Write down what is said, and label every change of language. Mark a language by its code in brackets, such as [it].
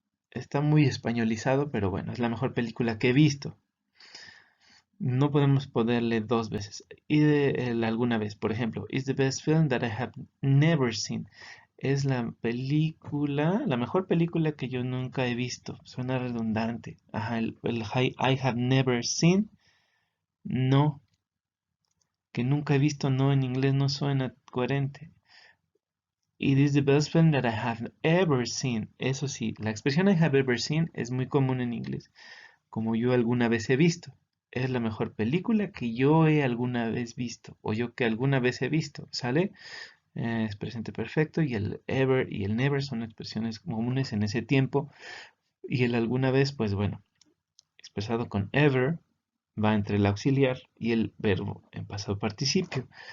[es] Está muy españolizado, pero bueno, es la mejor película que he visto. No podemos ponerle dos veces. Y alguna vez, por ejemplo, [en] is the best film that I have never seen. [es] Es la película, la mejor película que yo nunca he visto. Suena redundante. Ajá, el [en] I have never seen, [es] no. Que nunca he visto, no, en inglés no suena coherente. [en] It is the best film that I have ever seen. [es] Eso sí, la expresión [en] I have ever seen [es] es muy común en inglés. Como yo alguna vez he visto. Es la mejor película que yo he alguna vez visto, o yo que alguna vez he visto, ¿sale? Es presente perfecto y el ever y el never son expresiones comunes en ese tiempo y el alguna vez, pues bueno, expresado con ever va entre el auxiliar y el verbo en pasado participio.